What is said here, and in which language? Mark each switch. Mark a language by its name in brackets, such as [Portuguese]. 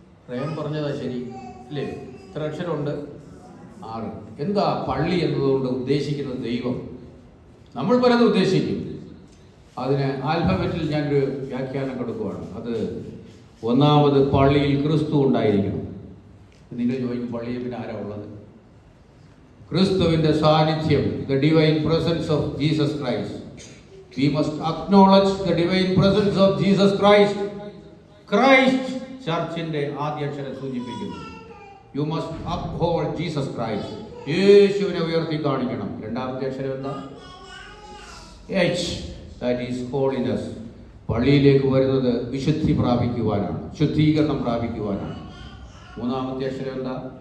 [Malayalam] Realm പറഞ്ഞതാ ശരി അല്ലേ? എത്ര അക്ഷരമുണ്ട്? 6. എന്താ പള്ളി എന്നതുകൊണ്ട് ഉദ്ദേശിക്കുന്നത്? ദൈവം. നമ്മൾ പലതും ഉദ്ദേശിക്കും. അതിന് ആൽഫബറ്റിൽ ഞാനൊരു വ്യാഖ്യാനം കൊടുക്കുവാണ്. അത് ഒന്നാമത്, പള്ളിയിൽ ക്രിസ്തു ഉണ്ടായിരിക്കണം. നിങ്ങൾ ചോദിക്കും, പള്ളിയിൽ പിന്നെ ആരാ ഉള്ളത്? ക്രിസ്തുവിൻ്റെ സാന്നിധ്യം, the divine presence of Jesus Christ. [English] We must acknowledge the divine presence of Jesus Christ [Malayalam] Christ ചർച്ചിന്റെ ആദ്യ അക്ഷരം സൂചിപ്പിക്കുന്നു. [English] You must uphold Jesus Christ. [Malayalam] യേശുവിനെ ഉയർത്തി കാണിക്കണം. രണ്ടാമത്തെ അക്ഷരം എന്താ? H, [English] That is holiness. [Malayalam] പള്ളിയിലേക്ക് വരുന്നത് വിശുദ്ധി പ്രാപിക്കുവാനാണ്, ശുദ്ധീകരണം പ്രാപിക്കുവാനാണ്. മൂന്നാമത്തെ അക്ഷരം എന്താ?